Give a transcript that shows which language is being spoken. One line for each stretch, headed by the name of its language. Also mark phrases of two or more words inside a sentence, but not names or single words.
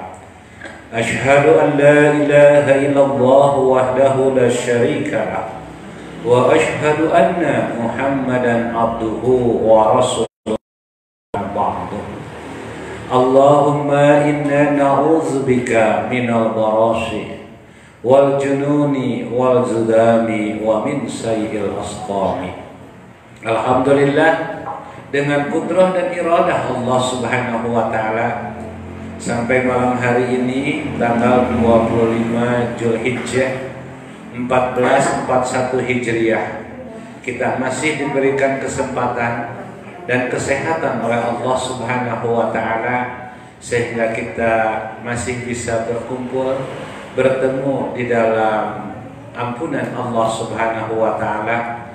Arabic: أشهد أن لا إله إلا الله وحده لا شريك له وأشهد أن محمدا عبده ورسوله بعد. اللهم إنا نعوذ بك من البرص والجنون والجذام ومن سيئ الأسقام. Alhamdulillah,
Indonesian: dengan kudrah dan iradah Allah
Arabic: سبحانه وتعالى,
Indonesian: sampai malam hari ini tanggal 25 Zulhijjah 1441 Hijriah, kita masih diberikan kesempatan dan kesehatan oleh Allah
Arabic: سبحانه وتعالى
Indonesian: sehingga kita masih bisa berkumpul, bertemu di dalam ampunan Allah
Arabic: سبحانه وتعالى.